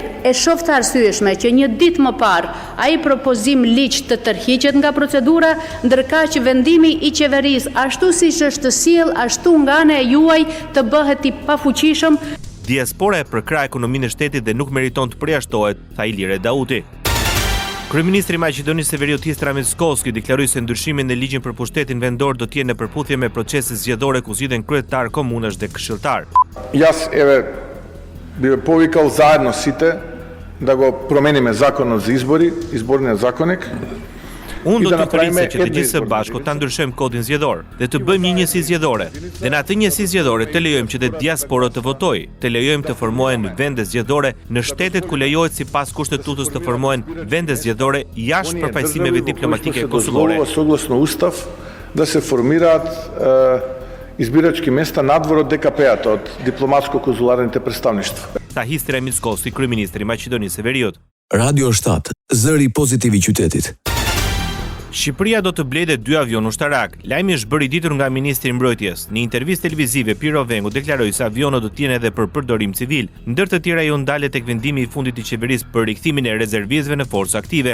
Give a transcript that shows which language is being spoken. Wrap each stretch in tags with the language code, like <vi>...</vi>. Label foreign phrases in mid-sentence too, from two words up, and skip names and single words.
<sq>E shoh të arsyeshme që një ditë më parë ai propozim ligj të tërhiqet nga procedura, ndërkaq vendimi i qeverisë ashtu siç është sjell ashtu nga ana e juaj të bëhet i pafuqishëm. Diaspora e përkrah ekonominë e shtetit dhe nuk meriton të përjashtohet, tha Ilir Dauti. Kryeministri i Maqedonisë së Veriut Istra Mickoski deklaroi se ndryshimin në ligjin për pushtetin vendor do të jenë në përputhje me proceset zgjedhore ku zgjidhen kryetar komunash dhe këshilltar.</sq> <mk>Јас би повикал заедно сите да го промениме законот за изборниот законник.</mk> <sq>Unë do të thërisë që të gjithë së bashku ta ndryshojmë kodin zgjedhor dhe të bëjmë një njësi zgjedhore. Dhe në atë njësi zgjedhore të lejojmë që të diaspora të votojë, të lejojmë të formohen vende zgjedhore në shtetet ku lejohet sipas kushtetutës të formohen vende zgjedhore jashtë përfaqësimeve diplomatike kosovare.</sq> <mk>Согласно устав да се формираат избирачки места надвор од ДКП-ат, од дипломатско-конзуларните представништва.</mk> <sq>Tha Istra Mickoski, kryeministri i Maqedonisë së Veriut. Radio 7, zëri pozitiv i qytetit. Shqipëria do të blejë 2 avion ushtarak. Lajmi është bërë i ditur nga ministri i Mbrojtjes. Në intervistë televizive, Piro Vengu deklaroi se avionët do të jenë edhe për përdorim civil. Ndër të tjera janë dalë tek vendimi i fundit i qeverisë për rikthimin e rezervistëve në forcë aktive.</sq>